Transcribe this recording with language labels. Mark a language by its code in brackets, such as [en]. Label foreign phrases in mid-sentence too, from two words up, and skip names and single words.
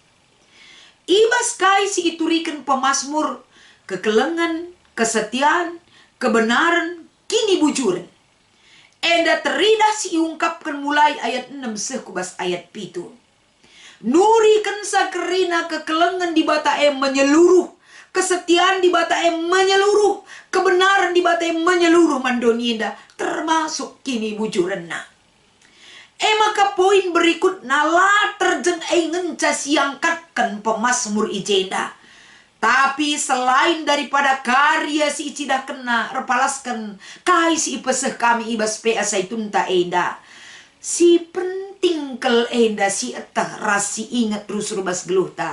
[btx] Ibas kai si iturikan pemasmur, kekelengan, kesetiaan, kebenaran, kini bujuren. Enda teridah si iungkapkan mulai ayat 6 sekubas ayat 7. Nurikan sakerina kekelengan di batae menyeluruh. Kesetiaan di batae menyeluruh. Kebenaran di batae menyeluruh mandonyenda. Termasuk kini bujurenna. Maka poin berikut nala terjeng ngenca siangkatkan pemasmur ijenda. [id] Tapi selain daripada karya [btx] si icidah kena repalaskan kai si ipeseh kami ibas pea saitunta enda. Si penting kel enda si etah rasi ingat terus rubas geluhta.